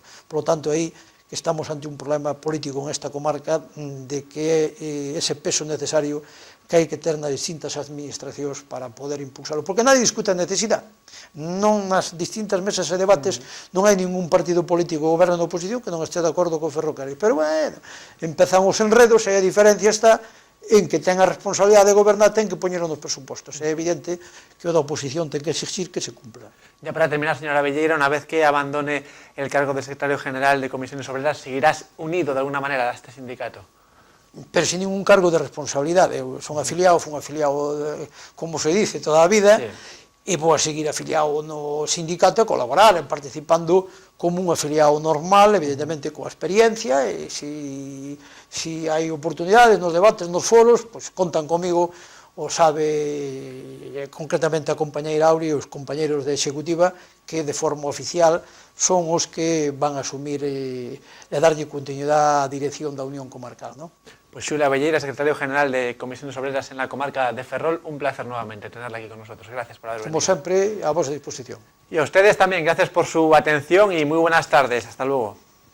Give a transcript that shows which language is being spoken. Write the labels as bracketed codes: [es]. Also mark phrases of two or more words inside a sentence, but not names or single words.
[es] Por lo tanto, [gl] aí, que estamos ante un problema político en esta comarca de que é ese peso necesario que hai que ter nas distintas administracións para poder impulsarlo, porque nadie discute a necesidade. Non nas distintas mesas e debates non hai ningún partido político ou goberno da oposición que non este de acordo co ferrocarril, pero, bueno, empezan os enredos e a diferencia está en que ten a responsabilidade de gobernar, ten que poñerlo nos presupostos. É evidente que o da oposición ten que exigir que se cumpla. [es] Ya para terminar, señora Abelleira, una vez que abandone el cargo de secretario general de Comisiones Obreras, ¿seguirás unido de alguna manera a este sindicato? Pero sin ningún cargo de responsabilidade. [gl] Eu son afiliado, fui un afiliado, [es] como se dice, [gl] toda a vida, e vou a seguir afiliado no sindicato e colaborar, participando como un afiliado normal, evidentemente coa experiencia, e se hai oportunidades nos debates, nos foros, pois contan comigo, o sabe concretamente a compañeira Auri e os compañeros de executiva, que de forma oficial son os que van a asumir e darlle continuidade á dirección da Unión Comarcal, non? [es] Pues Xulia Abelleira, secretario general de Comisiones Obreras en la comarca de Ferrol, un placer nuevamente tenerla aquí con nosotros. Gracias por haber venido. Como siempre, a vuestra disposición. Y a ustedes también, gracias por su atención y muy buenas tardes. Hasta luego.